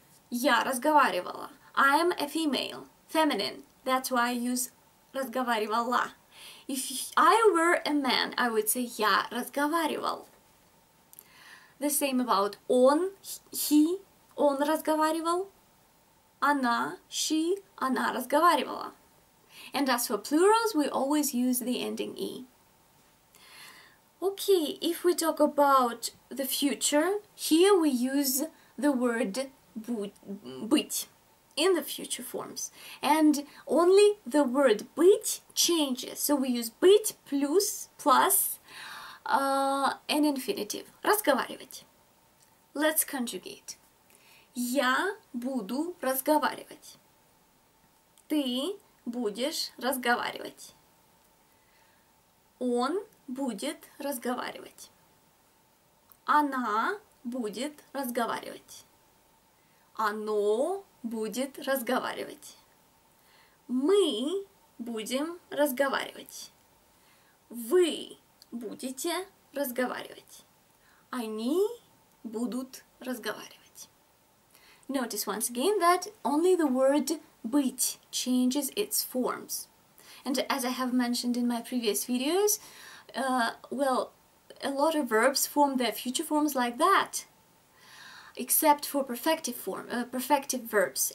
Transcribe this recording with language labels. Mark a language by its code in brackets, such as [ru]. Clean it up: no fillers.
[ru] Я разговаривала. [en] I am a female, feminine. That's why I use разговаривала. If I were a man, I would say [ru] я разговаривал. [en] The same about он, he, [ru] он разговаривал. Она, she, она разговаривала. [en] And as for plurals, we always use the ending e. Okay, if we talk about the future, here we use the word быть in the future forms. And only the word быть changes. So we use быть plus an infinitive. [ru] Разговаривать. [en] Let's conjugate. [ru] Я буду разговаривать. Ты будешь разговаривать. Он будет разговаривать. Она будет разговаривать. Оно будет разговаривать. Мы будем разговаривать. Вы будете разговаривать. Они будут разговаривать. [en] Notice once again that only the word быть changes its forms. And as I have mentioned in my previous videos, well, a lot of verbs form their future forms like that, except for perfective verbs.